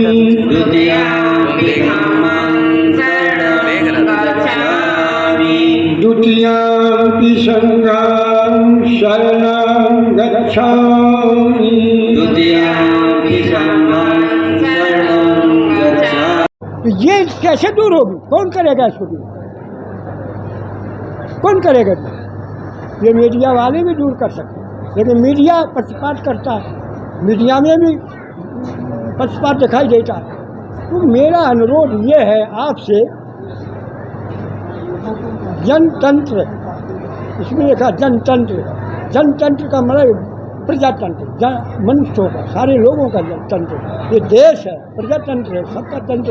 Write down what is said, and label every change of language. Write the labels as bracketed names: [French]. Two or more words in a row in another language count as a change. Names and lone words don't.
[Pali] द्वितीयंपि धम्मं शरणं गच्छामि द्वितीयंपि संघं शरणं गच्छामि द्वितीयंपि संघं शरणं गच्छामि। [Hindi] तो ये कैसे दूर होगी? कौन करेगा इसको दूर? कौन करेगा दूर? ये मीडिया वाले भी दूर कर सकते हैं, लेकिन मीडिया पक्षपात करता है, मीडिया में भी पक्षपात दिखाई देता है। तो मेरा अनुरोध ये है आपसे, जनतंत्र, इसमें लिखा जनतंत्र, जनतंत्र का मतलब प्रजातंत्र, मनुष्यों का, सारे लोगों का जनतंत्र, ये देश है, प्रजातंत्र है, सबका तंत्र।